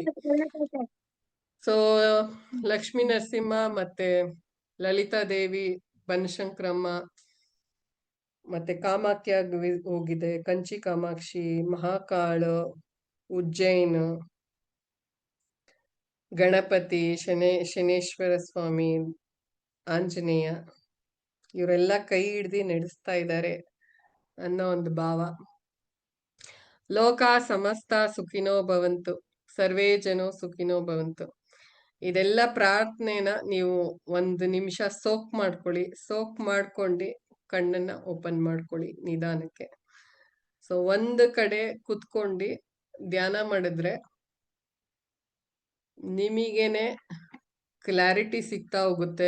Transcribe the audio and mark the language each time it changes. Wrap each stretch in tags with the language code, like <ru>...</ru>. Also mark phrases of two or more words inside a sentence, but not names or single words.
<kn>ಸೊ ಲಕ್ಷ್ಮೀ ನರಸಿಂಹ ಮತ್ತೆ ಲಲಿತಾ ದೇವಿ, ಬನಶಂಕರಮ್ಮ, ಮತ್ತೆ ಕಾಮಾಖ್ಯ ಹೋಗಿದೆ, ಕಂಚಿ ಕಾಮಾಕ್ಷಿ, ಮಹಾಕಾಳ, ಉಜ್ಜೈನ್, ಗಣಪತಿ, ಶನೇಶ್ವರ ಸ್ವಾಮಿ, ಆಂಜನೇಯ, ಇವರೆಲ್ಲ ಕೈ ಹಿಡ್ದು ನಡೆಸ್ತಾ ಇದ್ದಾರೆ ಅನ್ನೋ ಒಂದು ಭಾವ.</kn> <sa>ಲೋಕ ಸಮಸ್ತ ಸುಖಿನೋ ಭವಂತು, ಸರ್ವೇ ಜನೋ ಸುಖಿನೋ ಭವಂತು.</sa> <kn>ಇದೆಲ್ಲ ಪ್ರಾರ್ಥನೆನ ನೀವು 1 ನಿಮಿಷ ಸೋಕ್ ಮಾಡ್ಕೊಳ್ಳಿ. ಸೋಕ್ ಮಾಡ್ಕೊಂಡು ಕಣ್ಣನ್ನ ಓಪನ್ ಮಾಡ್ಕೊಳ್ಳಿ ನಿಧಾನಕ್ಕೆ. ಸೊ ಒಂದು ಕಡೆ ಕುತ್ಕೊಂಡು ಧ್ಯಾನ ಮಾಡಿದ್ರೆ ನಿಮಗೇನೆ ಕ್ಲಾರಿಟಿ ಸಿಗ್ತಾ ಹೋಗುತ್ತೆ.</kn>